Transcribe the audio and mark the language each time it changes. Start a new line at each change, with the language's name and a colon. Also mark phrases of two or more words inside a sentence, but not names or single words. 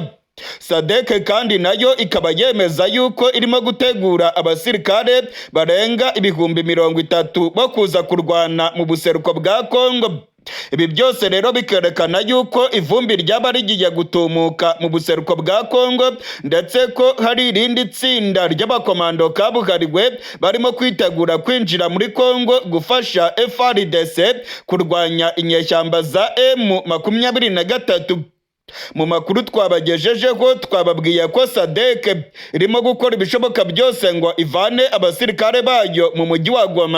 Kinyarwanda: Sadeke kandi nayo ikaba yemeza yuko irimo gutegura abasirikare barenga 30,000 bo kuza kurwana mu buseruko bwa Congo. Ibi byose rero bikerekana yuko ivumbi ryaba rigiye gutumuka mu buseruko bwa Congo, ndetse ko hari irindi tsinda ry'abakomando kabuhariwe barimo kwitegura kwinjira muri Congo gufasha FARDC kurwanya inyeshyamba za M23. Mu makuru twabagejejeho twababwiye ko Sadeke irimo gukora ibishoboka byose ngo ivane abasirikare bayo mu mujyi wa Goma.